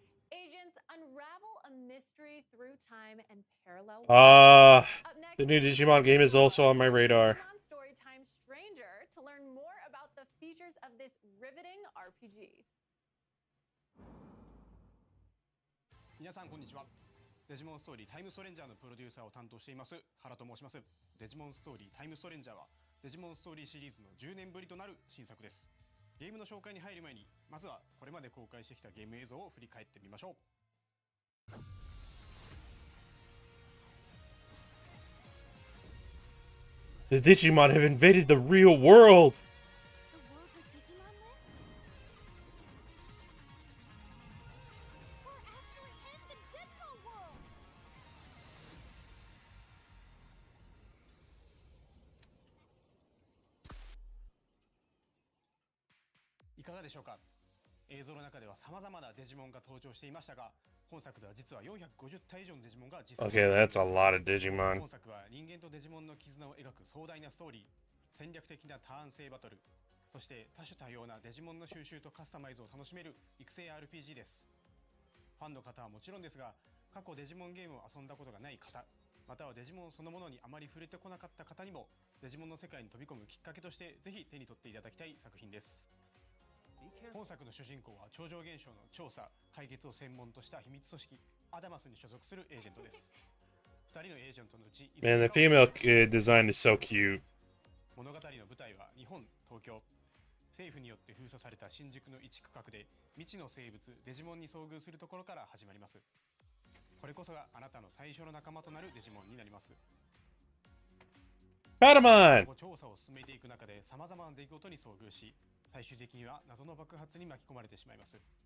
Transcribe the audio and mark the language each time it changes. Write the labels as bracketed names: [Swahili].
[English] Agents unravel a mystery through time and parallel. The new Digimon game is also on my radar. Digimon Storytime Stranger to learn more about the features of this riveting RPG. [Japanese] 皆さんこんにちはデジモンストーリータイムストレンジャーのプロデューサーを担当しています原と申します。デジモンストーリータイムストレンジャーはデジモンストーリーシリーズの10年ぶりとなる新作です。ゲームの紹介に入る前にまずはこれまで公開してきたゲーム映像を振り返ってみましょう。 [English] The Digimon have invaded the real world! [Japanese] Digimon いかがでしょうか。映像の中では様々なデジモンが登場していましたが、本作では実は450体以上のデジモンが実装。 [English] Okay, that's a lot of Digimon. [Japanese] 本作は人間とデジモンの絆を描く壮大なストーリー、戦略的なターン制バトル、そして多種多様なデジモンの収集とカスタマイズを楽しめる育成 RPG です。ファンの方はもちろんですが、過去デジモンゲームを遊んだことがない方、またはデジモンそのものにあまり触れてこなかった方にもデジモンの世界に飛び込むきっかけとしてぜひ手に取っていただきたい作品です。本作の主人公は超常現象の調査・解決を専門とした秘密組織アダマスに所属するエージェントです。2人のエージェントのうち [English] Man, the female design is so cute. [Japanese] 物語の舞台は日本、東京。政府によって封鎖された新宿の一区画で未知の生物デジモンに遭遇するところから始まります。これこそがあなたの最初の仲間となるデジモンになります。 [English] Patamon! [Japanese] 調査を進めていく中で様々な出来事に遭遇し、最終的には謎の爆発に巻き込まれてしまいます。